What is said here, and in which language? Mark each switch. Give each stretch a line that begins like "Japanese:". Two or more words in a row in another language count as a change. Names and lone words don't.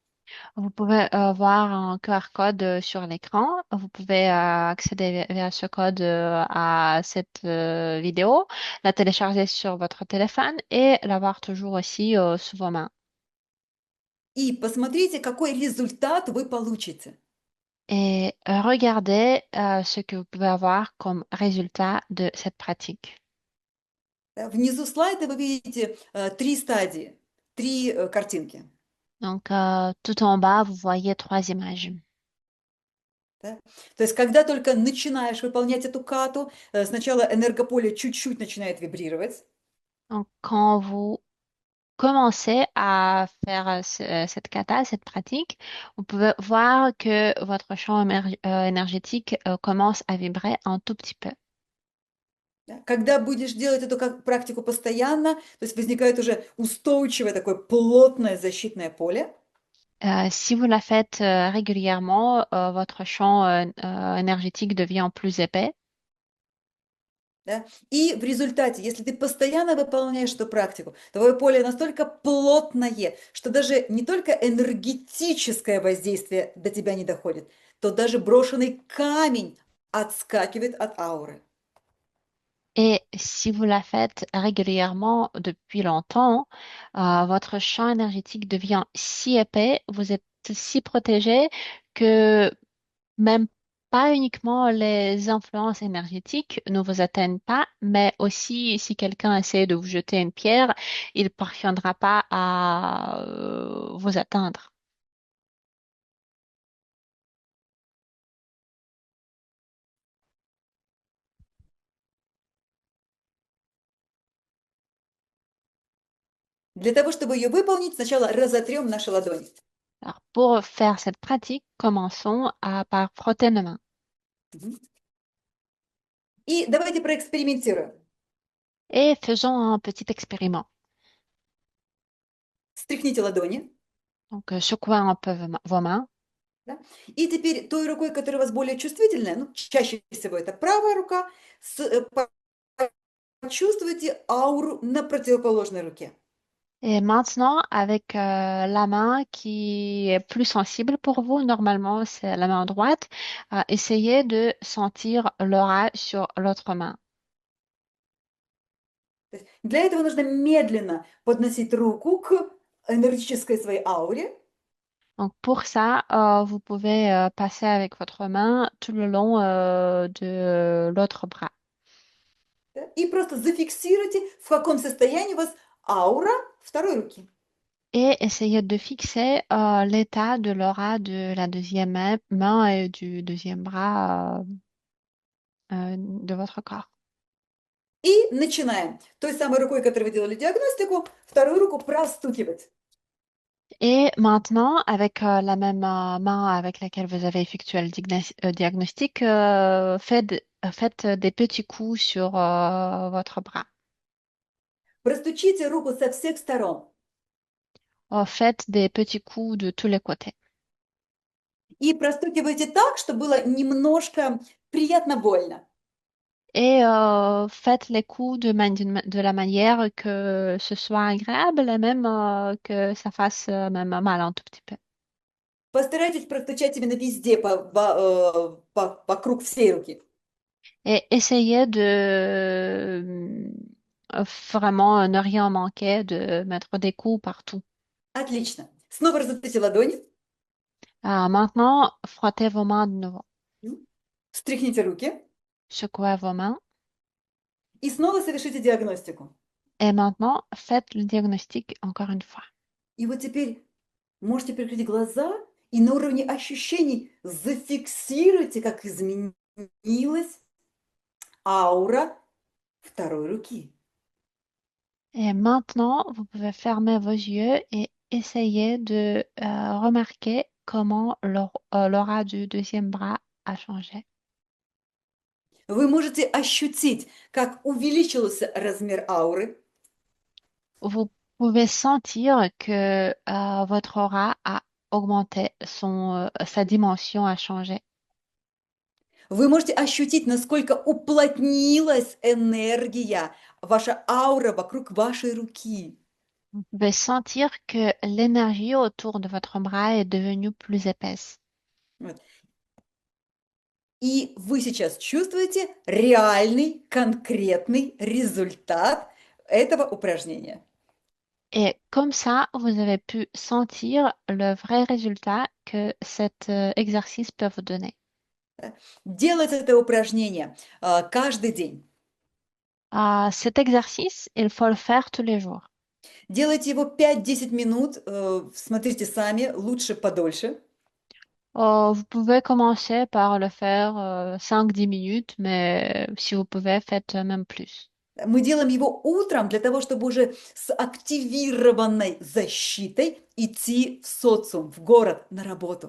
French: Vous pouvez voir un QR code sur l'écran. Vous pouvez accéder via ce code à cette vidéo, la télécharger sur votre téléphone et l'avoir toujours aussi sous vos mains.
Russian: И посмотрите, какой результат вы получите.
French: Et regardez ce que vous pouvez avoir comme résultat de cette pratique.
Russian: Да, внизу слайда вы видите 3 стадии, 3 картинки.
French: Donc, tout en bas, vous voyez trois images.
Russian: Да? То есть, когда только начинаешь выполнять эту кату, сначала энергополе чуть-чуть начинает вибрировать.
French: Donc, quand vous commencez à faire cette kata, cette pratique, vous pouvez voir que votre champ énergétique commence à vibrer un tout petit peu.
Russian: Да? Когда будешь делать эту практику постоянно, то есть возникает уже устойчивое такое плотное защитное поле.
French: Si vous la faites régulièrement, votre champ énergétique devient plus épais.
Russian: Да? И в результате, если ты постоянно выполняешь эту практику, твое поле настолько плотное, что даже не только энергетическое воздействие до тебя не доходит, то даже брошенный камень отскакивает от ауры.
French: Et si vous la faites régulièrement depuis longtemps, votre champ énergétique devient si épais, vous êtes si protégé que même pas uniquement les influences énergétiques ne vous atteignent pas, mais aussi si quelqu'un essaie de vous jeter une pierre, il ne parviendra pas à vous atteindre.
Russian: Для того, чтобы ее выполнить, сначала разотрем наши ладони.
French: Alors, pour faire cette pratique, commençons par frotter nos mains. Мгм.
Russian: И давайте проэкспериментируем.
French: Et faisons un petit expériment.
Russian: Встряхните ладони.
French: Donc, secouez un peu vos mains.
Russian: Да? И теперь той рукой, которая у вас более чувствительная, ну, чаще всего это правая рука, почувствуйте ауру на противоположной руке.
French: Et maintenant, avec la main qui est plus sensible pour vous, normalement c'est la main droite, essayez de sentir l'aura sur l'autre main.
Russian: То есть для этого нужно медленно подносить руку к энергетической своей ауре.
French: Donc pour ça, vous pouvez passer avec votre main tout le long de l'autre bras.
Russian: Да, и просто зафиксируйте, в каком состоянии у вас аура второй руки.
French: Et essayez de fixer l'état de l'aura de la deuxième main et du deuxième bras de votre corps.
Russian: И начинаем. Той самой рукой, которой вы делали диагностику, вторую руку простукивать.
French: Et maintenant, avec la même main avec laquelle vous avez effectué le diagnostic, faites des petits coups sur votre bras.
Russian: Простучите руку со всех сторон.
French: Faites des petits coups de tous les côtés.
Russian: И простукивайте так, чтобы было немножко приятно больно.
French: Et faites les coups de la manière que ce soit agréable et même que ça fasse même mal un tout petit peu.
Russian: Постарайтесь простучать именно везде, вокруг всей руки.
French: Et essayez de vraiment ne rien manquer, de mettre des coups partout.
Russian: Отлично. Снова разотрите ладони.
French: Maintenant, frottez vos mains de nouveau.
Russian: Встряхните руки.
French: Secouez vos mains.
Russian: И снова совершите диагностику.
French: Et maintenant, faites le diagnostic encore une fois.
Russian: И вот теперь можете прикрыть глаза и на уровне ощущений зафиксируйте, как изменилась аура второй руки.
French: Et maintenant, vous pouvez fermer vos yeux et essayer de remarquer comment l'aura du deuxième bras a changé.
Russian: Вы можете ощутить, как увеличился размер ауры.
French: Vous pouvez sentir que votre aura a augmenté, sa dimension a changé.
Russian: Вы можете ощутить, насколько уплотнилась энергия, ваша аура вокруг вашей руки.
French: Vous pouvez sentir que l'énergie autour de votre bras est devenue plus épaisse.
Russian: Вот. И вы сейчас чувствуете реальный, конкретный результат этого упражнения.
French: Et comme ça, vous avez pu sentir le vrai résultat que cet exercice peut vous donner.
Russian: Делать это упражнение каждый день.
French: Cet exercice, il faut le faire tous les jours.
Russian: Делайте его 5-10 минут, смотрите сами, лучше подольше.
French: Vous pouvez commencer par le faire 5-10 minutes, mais si vous pouvez, faites même plus.
Russian: Мы делаем его утром для того, чтобы уже с активированной защитой идти в социум, в город, на работу.